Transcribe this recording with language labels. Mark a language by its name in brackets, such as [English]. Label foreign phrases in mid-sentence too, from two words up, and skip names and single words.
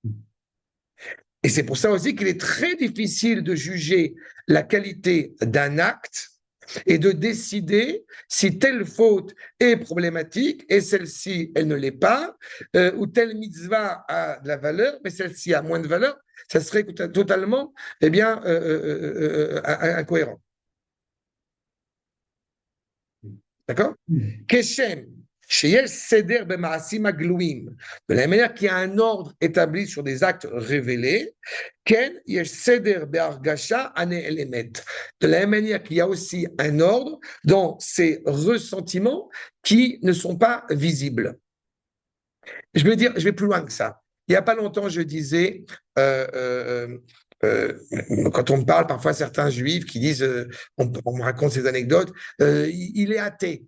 [French] Et c'est pour ça aussi qu'il est très difficile de juger la qualité d'un acte et de décider si telle faute est problématique et celle-ci, elle ne l'est pas, ou telle mitzvah a de la valeur, mais celle-ci a moins de valeur. Ça serait totalement, eh bien, incohérent. D'accord? [Hebrew] כשם, שיש סדר במעשים גלויים. [French] De la même manière qu'il y a un ordre établi sur des actes révélés, [Hebrew] כן יש סדר בהרגשה הנעלמת. [French] De la même manière qu'il y a aussi un ordre dans ces ressentiments qui ne sont pas visibles. Je vais dire, je vais plus loin que ça. Il n'y a pas longtemps, je disais, quand on me parle, parfois certains juifs qui disent, on me raconte ces anecdotes, il est athée.